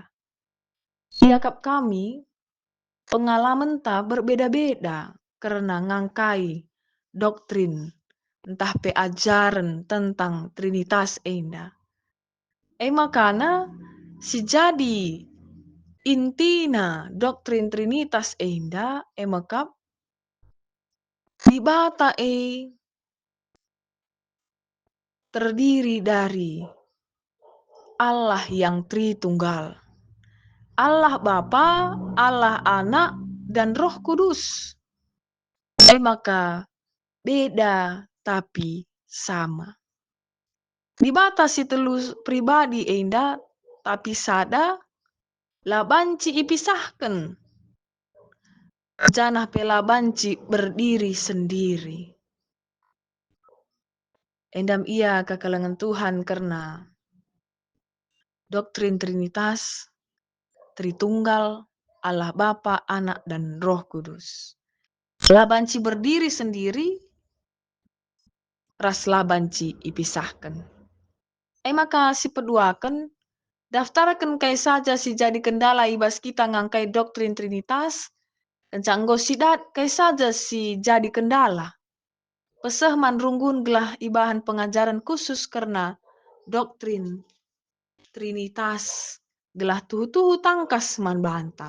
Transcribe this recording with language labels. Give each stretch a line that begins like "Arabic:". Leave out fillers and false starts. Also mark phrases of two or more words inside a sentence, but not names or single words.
Batak Karo: Yakap kami pengalaman ta berbeda-beda karena ngangkai doktrin entah pe
Indonesian: ajaran tentang Trinitas
Batak Karo: enda. Makana si jadi intina doktrin Trinitas enda makap di bata
Indonesian: terdiri dari Allah yang Tritunggal. Allah Bapa, Allah Anak, dan Roh Kudus. Maka beda tapi sama.
Batak Karo: Di batas si telu pribadi enda tapi sada la banci ipisahkan. Janah pela banci
Indonesian: berdiri sendiri.
Batak Karo: Endam ia kekelengan Tuhan karena doktrin Trinitas, Tritunggal, Allah Bapa, Anak, dan Roh Kudus. Labanci
Indonesian: berdiri sendiri,
Batak Karo: ras labanci ipisahkan. Maka si peduakan, daftarkan kai saja si jadi kendala ibas kita ngangkai doktrin Trinitas, kencanggo sidat kai saja si jadi kendala. Pesah manrunggun gelah ibahan
Indonesian: pengajaran khusus
Batak Karo: karena doktrin Trinitas gelah tuhu-tuhu tangkas man banta.